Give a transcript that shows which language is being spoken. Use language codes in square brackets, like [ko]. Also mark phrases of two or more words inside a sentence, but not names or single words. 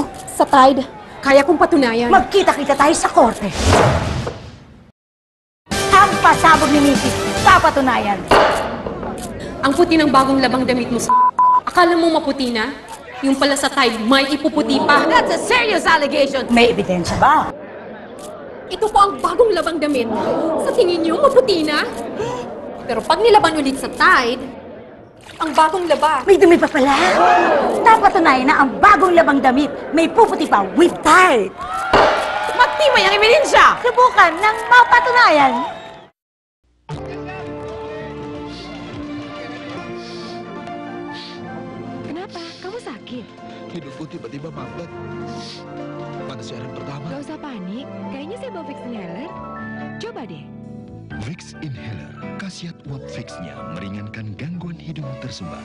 [tl] Sa Tide, kaya kong patunayan. Magkita-kita tayo sa korte. Ang pasabog ni misis, papatunayan. Ang puti ng bagong labang damit mo sa akala mo maputi na? Yung pala sa Tide, may ipuputi pa. [en] That's a serious allegation. [tl] May ebidensya ba? Ito po ang bagong labang damit. Sa tingin niyo, maputi na? Pero pag nilaban ulit sa Tide, ang bagong laba. May dumi pa pala. Napatunayan na ang bagong labang damit may puputi pa with Tide. Magtibay ang ebidensya. Subukan ng mapatunayan. [id] Kenapa? Kamu sakit? Hidupku tiba-tiba mampet. Pada siaran pertama. Gak usah panik. Kayaknya saya bawa Vicks Inhaler. Coba deh. Vicks Inhaler, khasiat uap Vicks-nya meringankan gangguan hidung tersumbat.